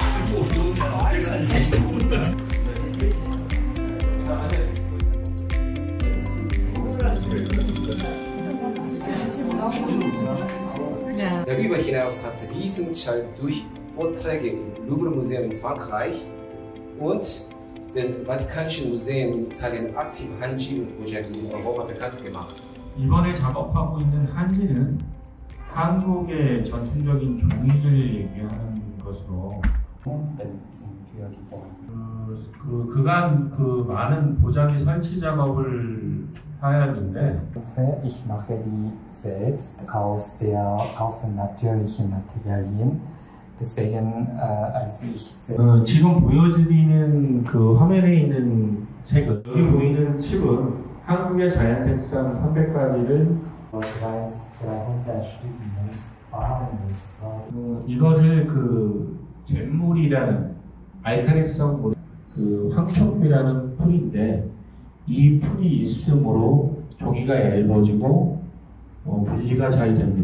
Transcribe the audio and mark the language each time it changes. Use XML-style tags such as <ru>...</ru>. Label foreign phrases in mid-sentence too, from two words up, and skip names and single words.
<de>Darüber hinaus hat Riesenschall durch Vorträge im Louvre Museum in Frankreich und den Vatikanischen Museumtagen aktiv Hanji und Mojang in Europa bekannt gemacht.</de> <ko>이번에 작업하고 있는 한지는 한국의 전통적인 종이를 얘기하는 것으로</ko> <de>Benutzen für die Bäume.</de> <ko>그간 그 많은 보자기 설치 작업을 하였는데</ko> <de>Ich mache die selbst aus den natürlichen Materialien. Deswegen, als ich</de> <ko>지금 보여드리는 그 화면에 있는 책은 여기 보이는 칩은 한국의 자연색상 300가지를</ko> <de>300 Stück Farbenmuster.</de> <ko>이거를 그 잿물이라는 알칼리성 그 황토피라는 풀인데 이 풀이 있으므로 종이가 얇아지고 분리가 잘 됩니다.</ko>